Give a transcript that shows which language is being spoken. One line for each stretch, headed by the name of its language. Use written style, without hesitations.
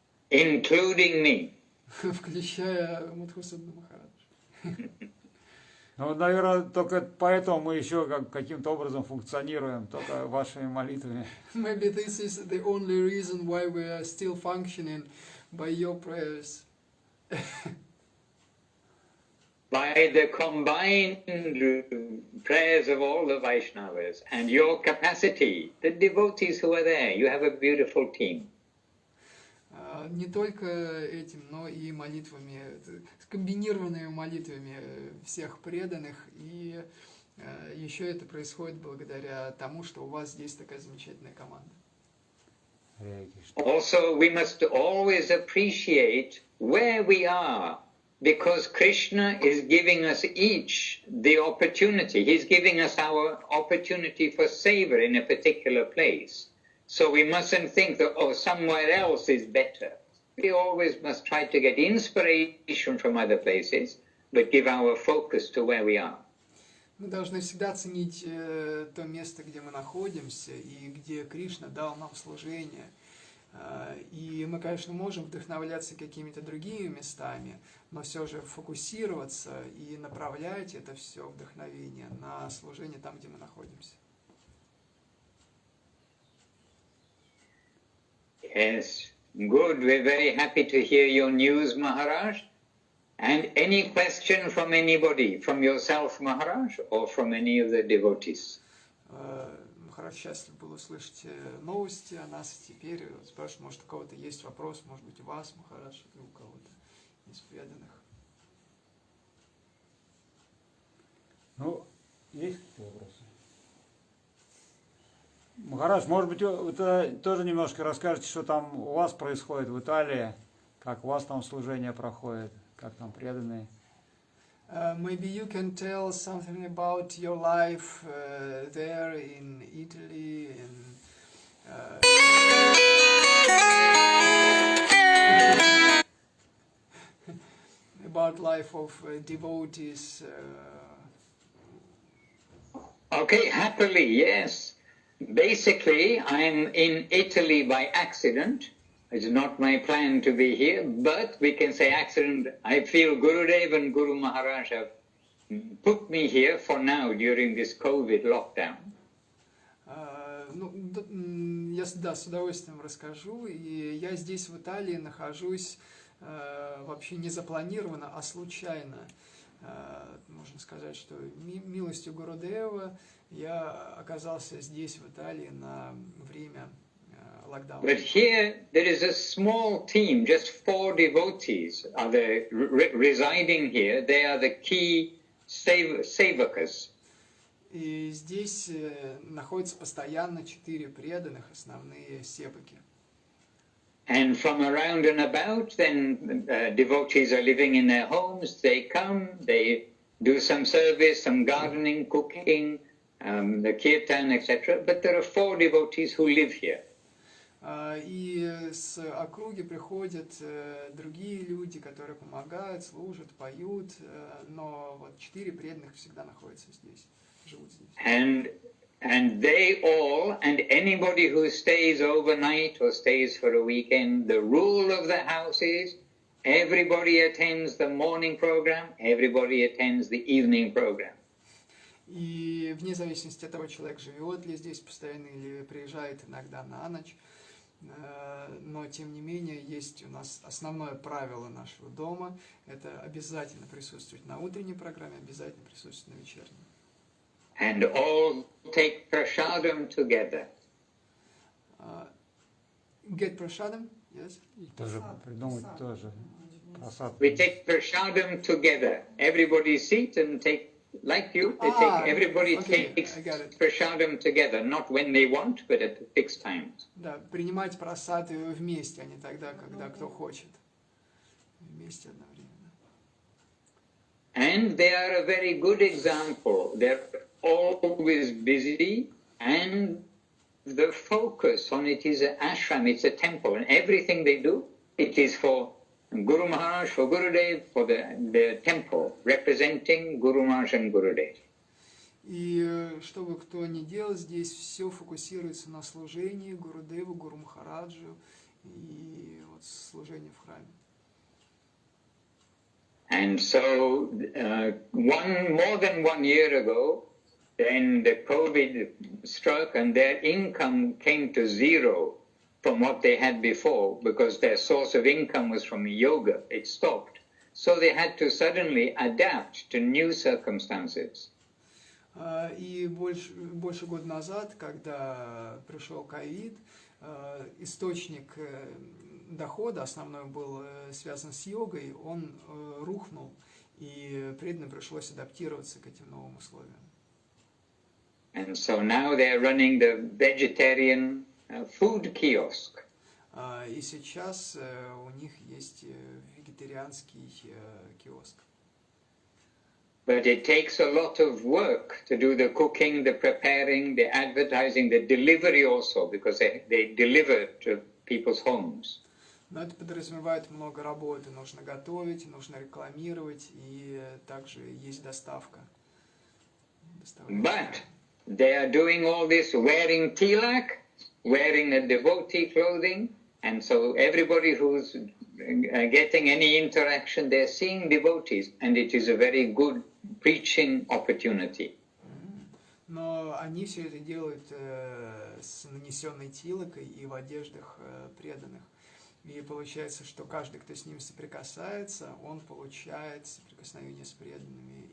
English: Including me.
Russian: Включая Мадхусудана Махараджа. Ну, наверное, только поэтому мы еще каким-то образом функционируем, только вашими молитвами.
English: Maybe this is the only reason why we are still functioning by your prayers. By the combined prayers of all the Vaishnavas and your capacity, the devotees who are there, you have a beautiful team.
Russian: Не только этим, но и молитвами, комбинированными молитвами всех преданных, и еще это происходит благодаря тому, что у вас здесь такая замечательная команда.
English: Also, we must always appreciate where we are, because Krishna is giving us each the opportunity. He's giving us our opportunity for savor in a particular place. So we mustn't think that, somewhere else is better. We always must try to get inspiration from other places, but give our focus to where we are.
Russian: Мы должны всегда ценить то место, где мы находимся, и где Кришна дал нам служение. И мы, конечно, можем вдохновляться какими-то другими местами, но все же фокусироваться и направлять это все вдохновение на служение там, где мы находимся.
English: Yes, good. We're very happy to hear your news, Maharaj. And any question from anybody, from yourself, Maharaj, or from any of the devotees?
Russian: Махарадж счастлив был услышать новости о нас. Теперь спрашивает, может, у кого-то есть вопрос, может быть, у вас, Махарадж, или у кого-то из преданных. Ну, есть какие-то вопросы? Махарадж, может быть, вы тоже немножко расскажете, что там у вас происходит в Италии, как у вас там служение проходит, как там преданные.
English: Maybe you can tell something about your life there in Italy, about life of devotees. Okay, happily, yes. Basically, I'm in Italy by accident. It's not my plan to be here, but we can say accident. I feel Gurudev and Guru Maharaj have put me here for now during this COVID lockdown.
Russian: Я с удовольствием расскажу. И я здесь, в Италии, нахожусь вообще не запланированно, а случайно. Можно сказать, что милостью Гурудева я оказался здесь, в Италии, на время локдауна.
English: But here there is a small team, just 4 devotees are there residing here. They are the key sevakas.
Russian: И здесь находится постоянно 4 преданных, основные севаки.
English: And from around and about, then devotees are living in their homes. They come, they do some service, some gardening, cooking, the kirtan, etc. But there are 4 devotees who live here. И с округи приходят другие люди, которые помогают, служат, поют, но вот 4 преданных всегда находятся здесь, живут здесь. And they all, and anybody who stays overnight or stays for a weekend, the rule of the house is everybody attends the morning program, everybody attends the evening program.
Russian: И вне зависимости от того, человек живет ли здесь постоянно или приезжает иногда на ночь, Но, тем не менее, есть у нас основное правило нашего дома. Это обязательно присутствовать на утренней программе, обязательно присутствовать на вечерней.
English: And all take prasadam together. Get prasadam, yes?
Russian: И тоже придумать тоже просад.
English: We take prasadam together. Everybody sit and take, like you, they take, everybody takes prasadam together, not when they want, but at fixed times.
Russian: Да, принимать прасады вместе, а не тогда, когда кто хочет. Вместе одновременно.
English: And they are a very good example. They're always busy, and the focus on it is an ashram, it's a temple, and everything they do, it is for Guru Maharaj, for Gurudev, for the temple, representing Guru Maharaj and Gurudev.
Russian: И что бы кто ни делал, здесь все фокусируется на служении Гурудеву, Гуру Махараджу и вот служении в храме.
English: And so, more than 1 year ago, then the COVID struck and their income came to zero from what they had before because their source of income was from yoga. It stopped. So they had to suddenly adapt to new circumstances.
Russian: И больше года назад, когда пришел ковид, источник дохода основной был связан с йогой, он рухнул, и преданным пришлось адаптироваться к этим новым условиям.
English: And so now they're running the vegetarian food kiosk.
Russian: И сейчас у них есть вегетарианский киоск.
English: But it takes a lot of work to do the cooking, the preparing, the advertising, the delivery also, because they deliver to people's homes.
Russian: Но это подразумевает много работы. Нужно готовить, нужно рекламировать, и также есть доставка.
English: But they are doing all this wearing tilak, wearing the devotee clothing, and so everybody who's getting any interaction, they're seeing devotees, and it is a very good preaching opportunity.
Russian: Но они все это делают с нанесенной тилокой и в одеждах преданных. И получается, что каждый, кто с ними соприкасается, он получает соприкосновение с преданными.